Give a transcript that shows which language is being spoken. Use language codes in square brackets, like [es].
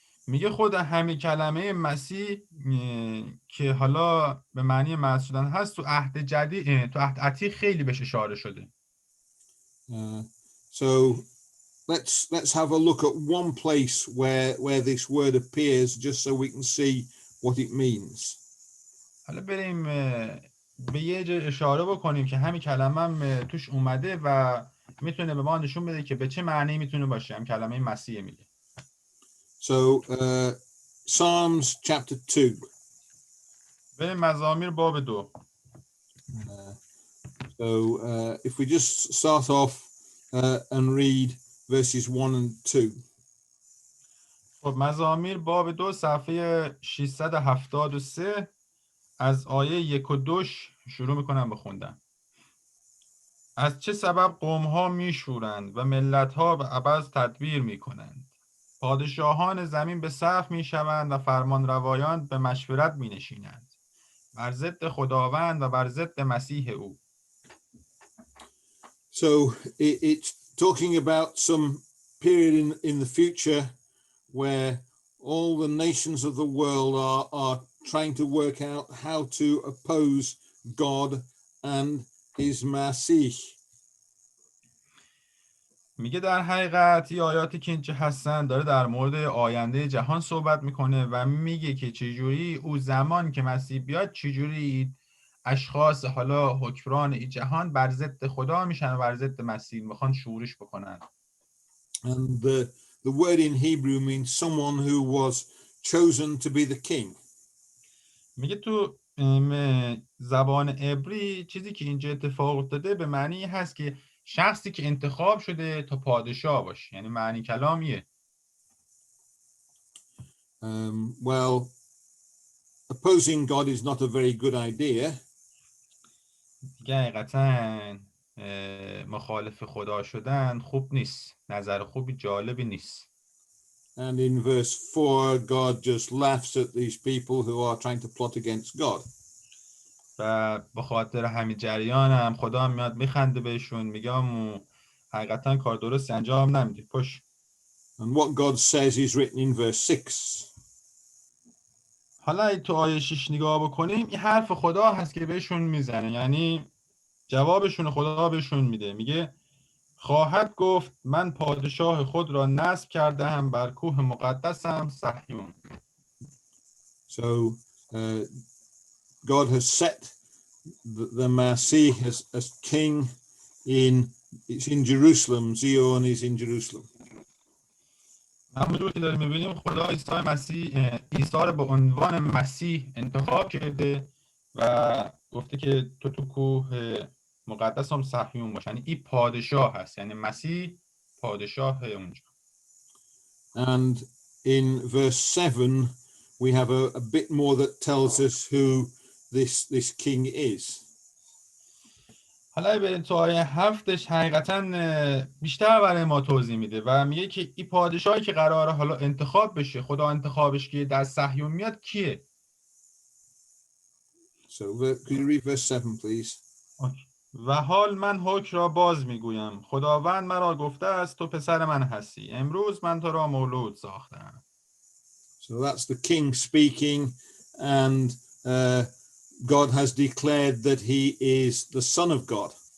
[fa] میگه خود همین کلمه مسیح که حالا به معنی مسیح شدن هست تو عهد جدید، تو عهد عتیق خیلی بهش اشاره شده. [en] So let's have a look at one place where this word appears, just so we can see what it means. [fa] حالا بریم به یه جا اشاره بکنیم که همین کلمه هم توش اومده و میتونه به ما نشون بده که به چه معنی میتونه باشه. هم کلمه مسیح میگه. [en] So Psalms chapter 2. [fa] بریم مزامیر باب 2. [en] So if we just start off and read verses 1 and 2. [fa] خب مزامیر باب 2 صفحه 673 از آیه 1 و 2 شروع میکنم بخوندن. از چه سبب قوم‌ها میشورند و ملت‌ها به عبث تدبیر میکنند؟ پادشاهان زمین به صف میشوند و فرمانروایان به مشورت مینشینند بر ضد خداوند و بر ضد مسیح او. [en] So it's talking about some period in the future where all the nations of the world are trying to work out how to oppose God and his Masih. [fa] میگه در حقیقت این آیاتی که اینجا هستن داره در مورد آینده جهان صحبت میکنه و میگه که چجوری او زمان که مسیح بیاد چجوری اشخاص حالا حکمران این جهان بر ضد خدا میشن و بر ضد مسیح میخوان شورش بکنن. [en] And the word in Hebrew means someone who was chosen to be the king. [fa] میگه تو زبان عبری چیزی که اینجا اتفاق افتاده به معنی هست که شخصی که انتخاب شده تا پادشاه باشه. یعنی معنی کلامیه. [en] Well, opposing God is not a very good idea. [fa] دیگه حقیقتا مخالف خدا شدن خوب نیست. نظر خوبی جالبی نیست. [en] And in verse 4, God just laughs at these people who are trying to plot against God. [fa] و به خاطر همین جریان هم خدا هم میاد میخنده بهشون، میگه حقیقتا کار درست انجام نمیدی. پشت. [en] And what God says is written in verse 6. [fa] حالا تو آیه 6 نگاه بکنیم، این حرف خدا هست که بهشون میزنه. یعنی جوابشون خدا بهشون میده. میگه خواهد گفت من پادشاه خود را نصب کردم بر کوه مقدسم صهیون. [en] So God has set the Masih as king it's in Jerusalem. Zion is in Jerusalem. [fa] همونجور که داریم میبینیم خدا عیسی رو به عنوان مسیح انتخاب کرده و گفته که تو کوه مقدس هم صهیون باش. یعنی این پادشاه هست. یعنی مسیح پادشاه اونجا. [en] And in verse 7 we have a bit more that tells us who this king is. [fa] حالا بریم تو آیه 7 حقیقتا بیشتر برای ما توضیح میده و میگه که این پادشاهی که قراره حالا انتخاب بشه، خدا انتخابش که در صهیون میاد کیه؟ [en] So could you read verse 7 please? [fa] و حال من حکم را باز میگویم، خداوند مرا گفته است تو پسر من هستی، امروز من تو را مولود ساختم. [en] So that's the king speaking, and God has declared that he is the son of God.